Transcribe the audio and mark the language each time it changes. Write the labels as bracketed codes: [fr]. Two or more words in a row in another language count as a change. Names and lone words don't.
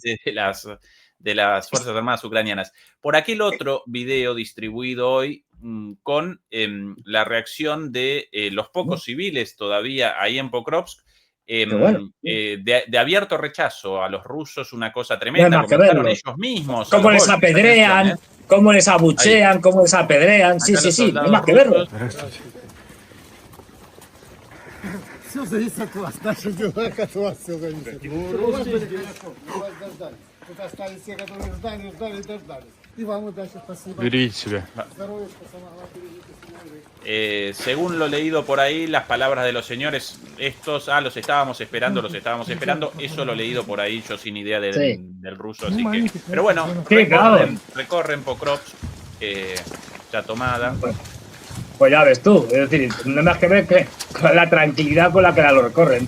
[es] élite de las Fuerzas Armadas ucranianas. Por aquí el otro video distribuido hoy con la reacción de los pocos civiles todavía ahí en Pokrovsk, bueno, de abierto rechazo a los rusos, una cosa no hay tremenda. más que Comenzaron verlo. ellos mismos a Cómo los les golpes. Atención, apedrean, cómo les Ahí. abuchean, cómo les apedrean. Sí, Acá sí, los sí, no hay soldados más que verlo. rusos. [ru] Все зависит от вас. Наши дела от вас все зависит. У вас были хорошо, мы вас дождались. Тут остались те, которые ждали, ждали и дождались. И вам удачи, спасибо. Берегите себя. Здоровья, самого главного, берегите себя. [es] Según lo leído por ahí, las palabras de los señores, estos, los estábamos esperando, eso lo leído por ahí, yo sin idea del ruso, así que... Pero bueno, recorren Pokrovsk, ya tomada. Pues ya ves tú, es decir, no hay más que ver que con la tranquilidad con la que la lo recorren.